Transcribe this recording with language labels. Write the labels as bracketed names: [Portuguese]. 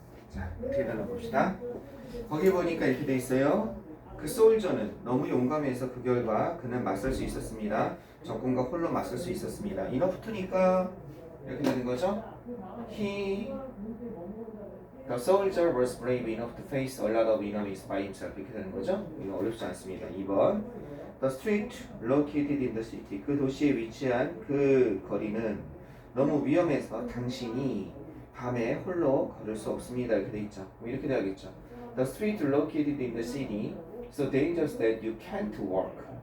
[Korean] 자, 어떻게 되나 봅시다. 거기 보니까 이렇게 돼 있어요. 그 소울저는 너무 용감해서 그 결과 그는 맞설 수 있었습니다. 적군과 홀로 맞설 수 있었습니다. 이너프트니까 이렇게 되는 거죠. [English] The soldier was brave enough to face a lot of enemies by himself. [Korean] 이렇게 되는 거죠. 이거 어렵지 않습니다. 2번. [English] The street located in the city. [Korean] 그 도시에 위치한 그 거리는 너무 위험해서 당신이 밤에 홀로 걸을 수 없습니다. 이렇게 돼 있죠. 이렇게 돼야겠죠. [English] The street located in the city so dangerous that you can't walk.